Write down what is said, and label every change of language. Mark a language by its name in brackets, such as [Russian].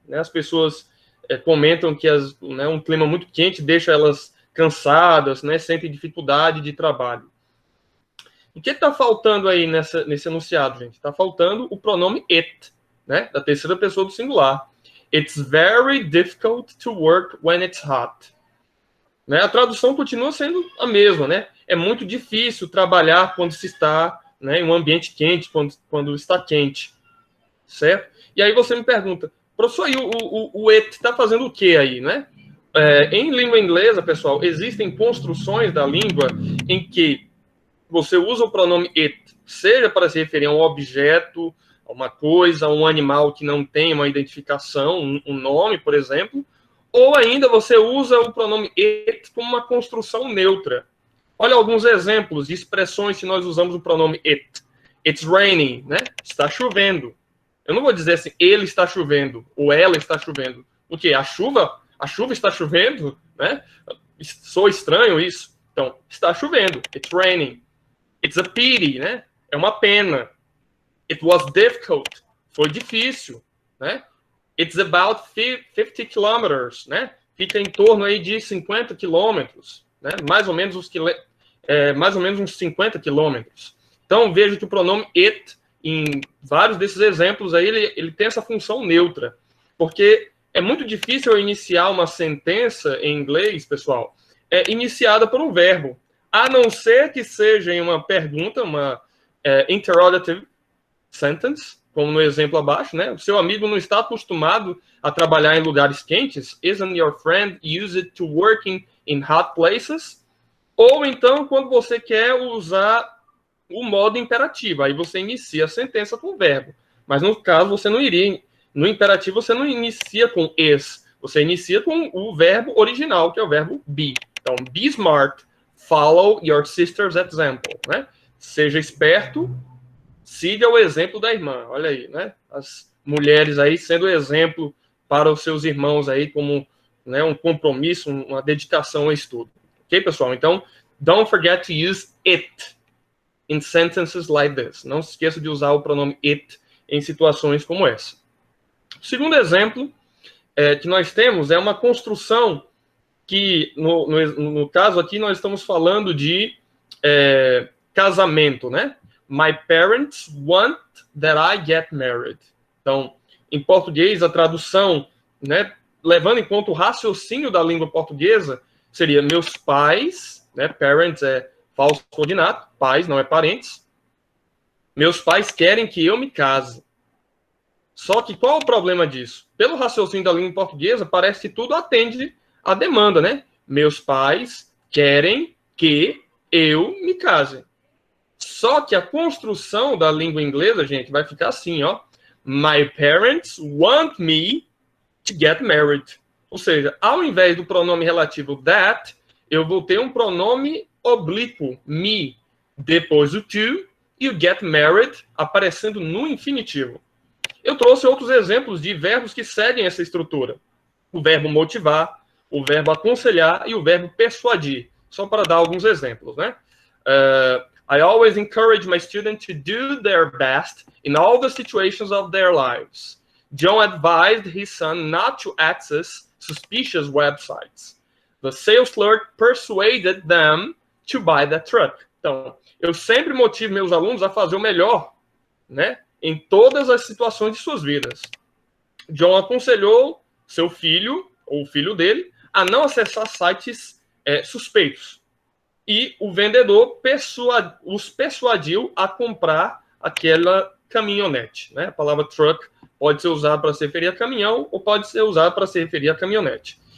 [Portuguese] As pessoas comentam que um clima muito quente deixa elas cansadas, né? Sentem dificuldade de trabalho. O que está faltando aí nesse enunciado, gente? Está faltando o pronome it, né? Da terceira pessoa do singular. [English] It's very difficult to work when it's hot. [Portuguese] Né? A tradução continua sendo a mesma, né? É muito difícil trabalhar quando se está, né, em um ambiente quente, quando está quente, certo? E aí você me pergunta, professor, e o it está fazendo o que aí, né? Em língua inglesa, pessoal, existem construções da língua em que você usa o pronome it, seja para se referir a um objeto, a uma coisa, a um animal que não tem uma identificação, um nome, por exemplo, ou ainda você usa o pronome it como uma construção neutra. Olha alguns exemplos de expressões que nós usamos o pronome it. [English] It's raining, [Portuguese] né? Está chovendo. Eu não vou dizer assim, ele está chovendo, ou ela está chovendo. O quê? A chuva está chovendo, né? Sou estranho isso. Então, está chovendo. [English] It's raining. It's a pity, [Portuguese] né? É uma pena. [English] It was difficult. [Portuguese] Foi difícil, né? [English] It's about 50 kilometers, né? [Portuguese] Fica em torno aí de 50 quilômetros, né? Mais ou menos uns 50 quilômetros. Então, veja que o pronome it, em vários desses exemplos aí, ele tem essa função neutra. Porque é muito difícil eu iniciar uma sentença em inglês, pessoal, iniciada por um verbo. A não ser que seja em uma pergunta, uma interrogative sentence, como no exemplo abaixo, né? O seu amigo não está acostumado a trabalhar em lugares quentes. [English] Isn't your friend used to working in hot places? [Portuguese] Ou então, quando você quer usar o modo imperativo, aí você inicia a sentença com o verbo. Mas no caso, você não iria... No imperativo, você não inicia com is. Você inicia com o verbo original, que é o verbo be. Então, [English] be smart, follow your sister's example, [Portuguese] né? Seja esperto, siga o exemplo da irmã. Olha aí, né? As mulheres aí sendo exemplo para os seus irmãos aí como, né, um compromisso, uma dedicação ao estudo. Ok, pessoal? Então, [English] don't forget to use it in sentences like this. [Portuguese] Não se esqueça de usar o pronome it em situações como essa. O segundo exemplo que nós temos é uma construção que, no caso aqui, nós estamos falando de casamento, né? [English] My parents want that I get married. [Portuguese] Então, em português, a tradução, né, levando em conta o raciocínio da língua portuguesa, seria meus pais, né? Parents é falso coordenato, pais não é parentes. Meus pais querem que eu me case. Só que qual é o problema disso? Pelo raciocínio da língua portuguesa, parece que tudo atende à demanda, né? Meus pais querem que eu me case. Só que a construção da língua inglesa, gente, vai ficar assim, ó. [English] My parents want me to get married. [Portuguese] Ou seja, ao invés do pronome relativo that, eu vou ter um pronome oblíquo, me, depois do to, e o get married aparecendo no infinitivo. Eu trouxe outros exemplos de verbos que seguem essa estrutura. o verbo motivar, o verbo aconselhar e o verbo persuadir. Só para dar alguns exemplos, né? [English] I always encourage my students to do their best in all the situations of their lives. John advised his son not to access suspicious websites. The sales clerk persuaded them to buy the truck. [Portuguese] Então, eu sempre motivo meus alunos a fazer o melhor, né, em todas as situações de suas vidas. John aconselhou seu filho, ou o filho dele, a não acessar sites suspeitos. E o vendedor os persuadiu a comprar aquela caminhonete, né? A palavra truck pode ser usada para se referir a caminhão ou pode ser usada para se referir a caminhonete.